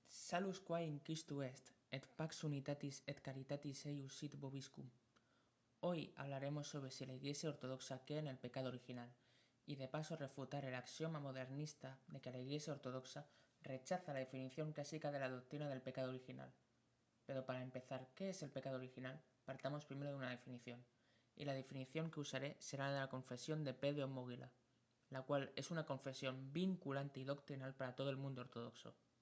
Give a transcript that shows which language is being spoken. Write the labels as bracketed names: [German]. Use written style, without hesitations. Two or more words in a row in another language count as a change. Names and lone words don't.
[Latin] Salus quae in Christu est, et pax unitatis et caritatis eius sit vobiscum. [Spanish] Hoy hablaremos sobre si la Iglesia Ortodoxa cree en el pecado original, y de paso refutar el axioma modernista de que la Iglesia Ortodoxa rechaza la definición clásica de la doctrina del pecado original. Pero para empezar, ¿qué es el pecado original? Partamos primero de una definición, y la definición que usaré será la de la confesión de Pedro Móguila, la cual es una confesión vinculante y doctrinal para todo el mundo ortodoxo.